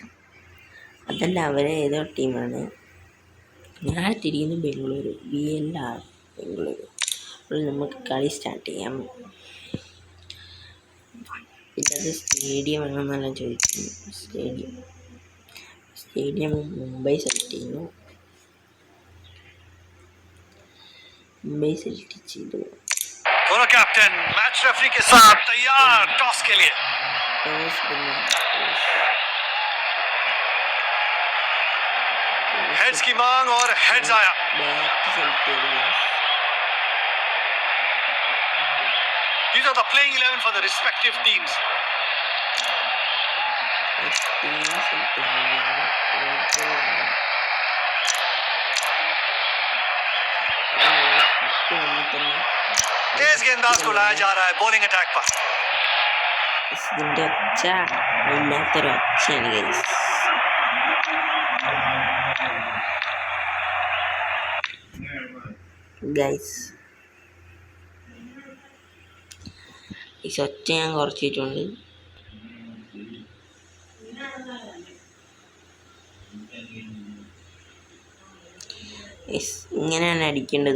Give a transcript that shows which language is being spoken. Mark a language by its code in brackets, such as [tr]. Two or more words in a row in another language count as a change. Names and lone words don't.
[ml] അതല്ല, അവരെ ഏതോ ടീമാണ്. ഞാൻ തിരിയുന്നു ബംഗളൂരു, VLR ബംഗളൂരു. അപ്പോൾ നമുക്ക് കളി സ്റ്റാർട്ട് ചെയ്യാം. ഇതത് സ്റ്റേഡിയം ആണെന്നെല്ലാം ചോദിക്കുന്നു. സ്റ്റേഡിയം മുംബൈ സെലക്ട് ചെയ്യുന്നു. मुंबई सेलेक्ट ചെയ്തു. [hi] दोनों कैप्टन मैच रेफरी के साथ तैयार टॉस के लिए. हेड्स की मांग और हेड्स आया. [en] These are the playing 11 for the respective teams. [hi] तेज गेंदबाज को लाया जा रहा है बॉलिंग अटैक पर. [ml] ഇതിൻ്റെ ഒച്ച ഇല്ലാത്തൊരു ഒച്ചയാണ് ഗൈസ്. guys. ഈ ഒച്ച ഞാൻ കുറച്ചിട്ടുണ്ട്. ഇങ്ങനെയാണ് അടിക്കേണ്ടത്.